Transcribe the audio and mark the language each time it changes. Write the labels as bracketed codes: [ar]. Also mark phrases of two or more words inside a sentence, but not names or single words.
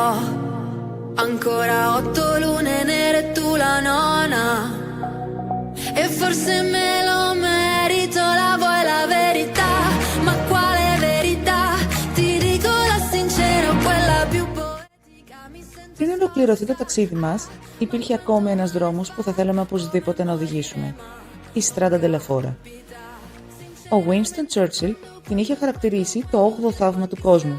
[it] Ancora 8 lune nere e tu la nona. E forse me lo merito, la vuoi la verità? Ma quale verità? Ti dico la sincera, quella più poetica. [el] Πριν ολοκληρωθεί το ταξίδι μας, υπήρχε ακόμα ένας δρόμος που θα θέλαμε οπωσδήποτε να οδηγήσουμε. Η Strada della Fora. Ο Winston Churchill την είχε χαρακτηρίσει το 8ο θαύμα του κόσμου.